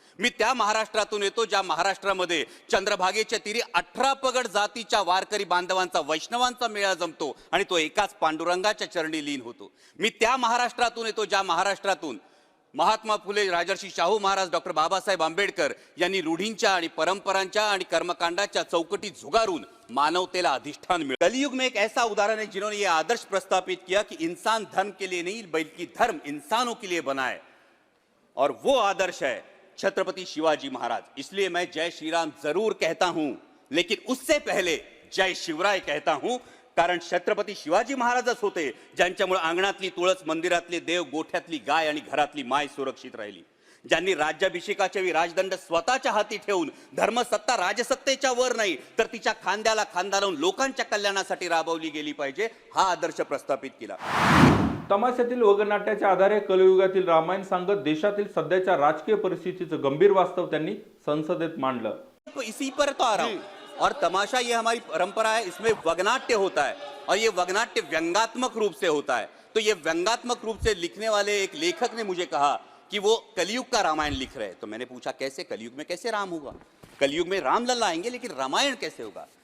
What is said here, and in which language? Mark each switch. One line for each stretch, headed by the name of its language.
Marathi: मी त्या महाराष्ट्रातून येतो ज्या महाराष्ट्रामध्ये चंद्रभागेच्या तीरी 18 पगड जातीच्या वारकरी बांधवांचा वैष्णवांचा मेळा जमतो आणि तो एकाच पांडुरंगाच्या चरणी लीन होतो। मी त्या महाराष्ट्रातून येतो ज्या महाराष्ट्रातून महात्मा फुले, राजर्षी शाहू महाराज, डॉक्टर बाबासाहेब आंबेडकर यांनी रूढींच्या आणि परंपरांच्या आणि कर्मकांडाच्या चौकटी झुगारून मानवतेला अधिष्ठान मिळालं।
Hindi: कलयुग में एक ऐसा उदाहरण है जिन्होंने ये आदर्श प्रस्तावित किया कि इंसान धर्म के लिए नहीं बल्कि धर्म इंसानों के लिए बना है, और वो आदर्श है छत्रपति शिवाजी महाराज। इसलिए मैं जय श्री राम जरूर कहता हूं,
Marathi: लेकिन उससे पहले जय शिवराय कहता हूं, कारण छत्रपती शिवाजी महाराजच होते ज्यांच्यामुळे अंगणातली तुळस, मंदिरातले देव, गोठ्यातली गाय आणि घरातली माय सुरक्षित राहिली। ज्यांनी राज्याभिषेकाच्या वेळी राजदंड स्वतःच्या हाती ठेवून धर्मसत्ता राजसत्तेच्या वर नाही तर तिच्या खांद्याला खांदा लावून लोकांच्या कल्याणासाठी राबवली गेली पाहिजे, हा आदर्श प्रस्थापित केला। तमाशातील वगनाट्याच्या आधारे कलियुगातील रामायण सांगत देशातील सध्याच्या राजकीय परिस्थितीचं गंभीर वास्तव त्यांनी संसदेत मांडलं।
Hindi: इसी पर तो आ रहा हूं। और तमाशा ये हमारी परंपरा है, इसमें वगनाट्य होता है और ये वगनाट्य व्यंगात्मक रूप से होता है। तो ये व्यंगात्मक रूप से लिखने वाले एक लेखक ने मुझे कहा कि वो कलयुग का रामायण लिख रहे हैं। तो मैंने पूछा कैसे, कलयुग में कैसे राम होगा? कलयुग में राम लल्ला आएंगे लेकिन रामायण कैसे होगा?